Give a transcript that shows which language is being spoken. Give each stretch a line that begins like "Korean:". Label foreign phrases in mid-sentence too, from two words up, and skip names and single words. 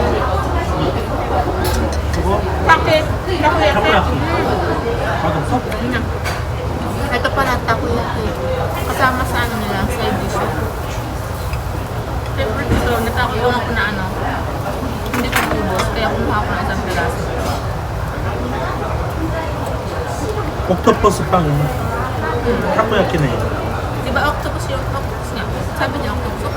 Filipino: Bakit?
Korean: 타코야키. 맛없어?
Filipino: Ito pala, takoyaki. Kasama sa ano nila, side dish. Siyempre ito, natakot ako na ano. Hindi ko maubos, kaya kumuha ko ng isang piraso.
Korean: 옥토퍼스 빵. 타코야키네.
Filipino: Diba octopus yung octopus nga? Sabi niya octopus.